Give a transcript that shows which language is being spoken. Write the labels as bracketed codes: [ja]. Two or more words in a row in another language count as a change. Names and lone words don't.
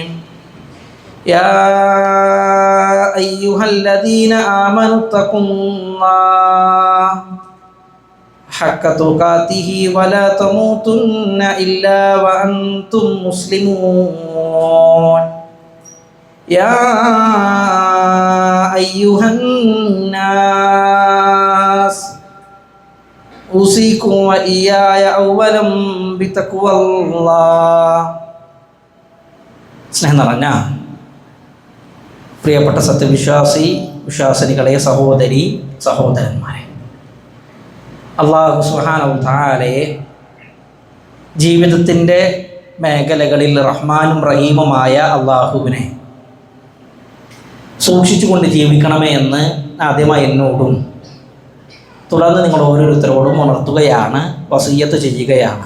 [ar] يا أيها الذين آمنوا اتقوا الله حق تقاته ولا تموتن إلا وأنتم مسلمون. يا أيها الناس أوصيكم وإياي أولا بتقوى الله. [ml] സ്നേഹം നിറഞ്ഞ പ്രിയപ്പെട്ട സത്യവിശ്വാസി വിശ്വാസിനികളെ, സഹോദരി സഹോദരന്മാരെ, [ar] الله سبحانه وتعالى [ml] ജീവിതത്തിൻ്റെ മേഖലകളിൽ റഹ്മാനും റഹീമുമായ അള്ളാഹുവിനെ സൂക്ഷിച്ചുകൊണ്ട് ജീവിക്കണമേ എന്ന് ആദ്യമായി എന്നോടും തുടർന്ന് നിങ്ങൾ ഓരോരുത്തരോടും ഉണർത്തുകയാണ്, വസിയ്യത്ത് ചെയ്യുകയാണ്.